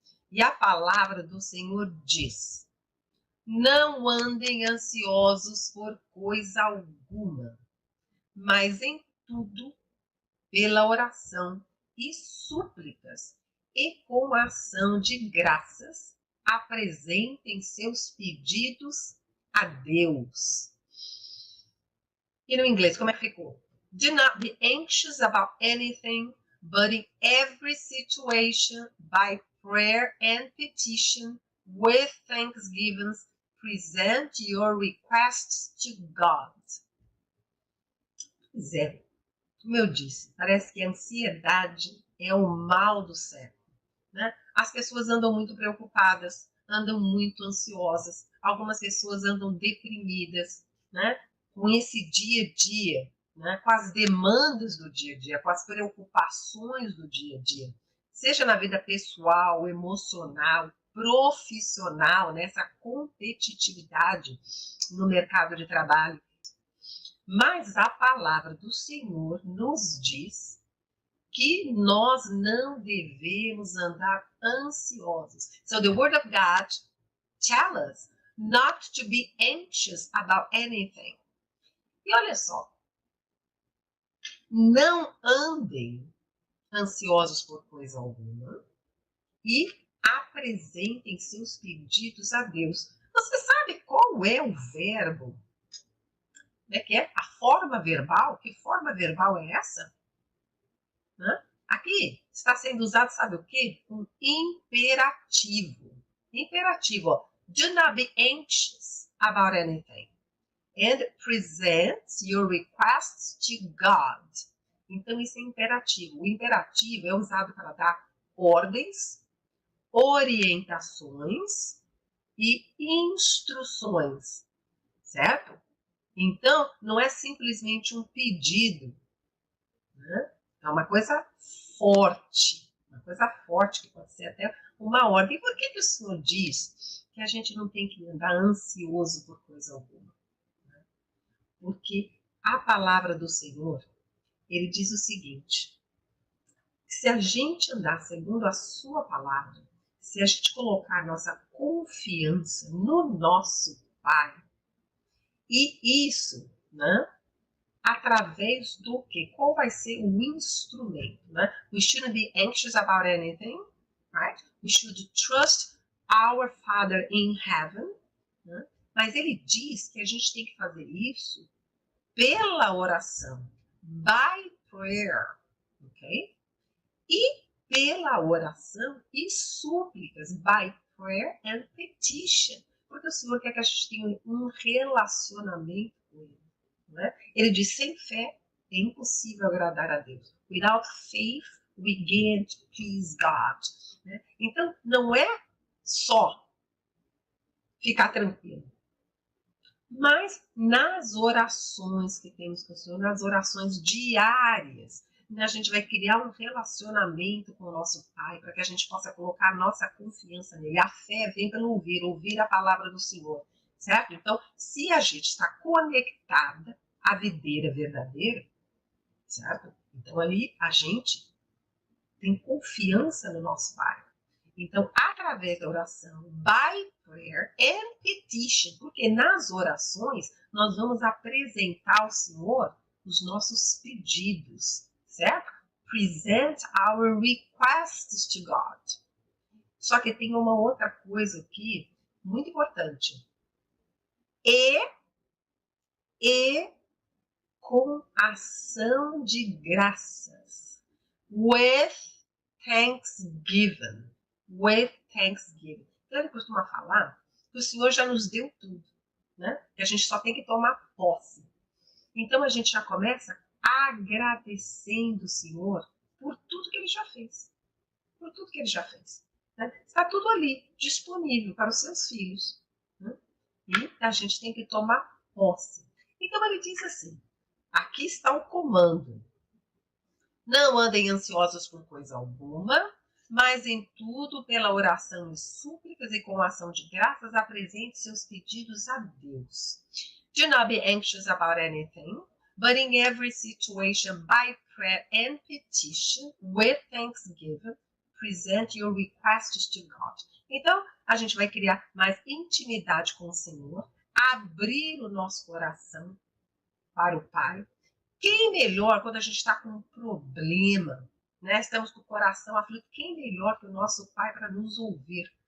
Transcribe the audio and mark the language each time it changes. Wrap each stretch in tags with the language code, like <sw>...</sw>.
<pt>E a palavra do Senhor diz: não andem ansiosos por coisa alguma, mas em tudo, pela oração e súplicas, e com ação de graças, apresentem seus pedidos a Deus. E no inglês, como é que ficou?</pt> <en>Do not be anxious about anything, but in every situation, by prayer and petition, with thanksgiving, present your requests to God.</en> <pt>Pois é, como eu disse, parece que a ansiedade é o mal do século, né? As pessoas andam muito preocupadas, andam muito ansiosas, algumas pessoas andam deprimidas, né? Com esse dia a dia, né? Com as demandas do dia a dia, com as preocupações do dia a dia, seja na vida pessoal, emocional, profissional, nessa competitividade no mercado de trabalho. Mas a palavra do Senhor nos diz que nós não devemos andar ansiosos.</pt> <en>So the word of God tells us not to be anxious about anything.</en> <pt>E olha só, não andem ansiosos por coisa alguma e apresentem seus pedidos a Deus. Você sabe qual é o verbo? Que é a forma verbal? Que forma verbal é essa? Aqui está sendo usado, sabe o quê? Um imperativo. Imperativo, ó.</pt> <en>Do not be anxious about anything. And present your requests to God.</en> <pt>Então, isso é imperativo. O imperativo é usado para dar ordens, orientações e instruções, certo? Então, não é simplesmente um pedido, né? É uma coisa forte que pode ser até uma ordem. E por que o Senhor diz que a gente não tem que andar ansioso por coisa alguma? Porque a palavra do Senhor, ele diz o seguinte: se a gente andar segundo a sua palavra, se a gente colocar nossa confiança no nosso Pai, e isso, né? Através do que? Qual vai ser o instrumento, né?</pt> <en>We shouldn't be anxious about anything, right? We should trust our Father in heaven, né?</en> <pt>Mas ele diz que a gente tem que fazer isso pela oração,</pt> <en>by prayer,</en> <pt>ok? E pela oração e súplicas,</pt> <en>by prayer and petition.</en> <pt>Porque o Senhor quer que a gente tenha um relacionamento com Ele. Não é? Ele diz, sem fé é impossível agradar a Deus.</pt> <en>Without faith, we can't please God.</en> <pt>Né? Então, não é só ficar tranquilo. Mas nas orações que temos com o Senhor, nas orações diárias, a gente vai criar um relacionamento com o nosso Pai, para que a gente possa colocar a nossa confiança nele. A fé vem pelo ouvir a palavra do Senhor, certo? Então, se a gente está conectada à videira verdadeira, certo? Então, ali a gente tem confiança no nosso Pai. Então, através da oração,</pt> <en>by prayer and petition,</en> <pt>porque nas orações nós vamos apresentar ao Senhor os nossos pedidos, certo?</pt> <en>Present our requests to God.</en> <pt>Só que tem uma outra coisa aqui, muito importante. E com ação de graças.</pt> <en>With thanksgiving. With thanksgiving.</en> <pt>Então ele costuma falar que o Senhor já nos deu tudo, né? Que a gente só tem que tomar posse. Então a gente já começa agradecendo o Senhor por tudo que ele já fez. Por tudo que ele já fez. Né? Está tudo ali, disponível para os seus filhos. Né? E a gente tem que tomar posse. Então ele diz assim, aqui está o comando. Não andem ansiosos por coisa alguma, mas em tudo, pela oração e súplicas e com ação de graças, apresente seus pedidos a Deus.</pt> <en>Do not be anxious about anything, but in every situation, by prayer and petition, with thanksgiving, present your requests to God.</en> <pt>Então, a gente vai criar mais intimidade com o Senhor, abrir o nosso coração para o Pai. Quem melhor quando a gente está com um problema, né? Estamos com o coração aflito, quem melhor que o nosso Pai para nos ouvir?</pt>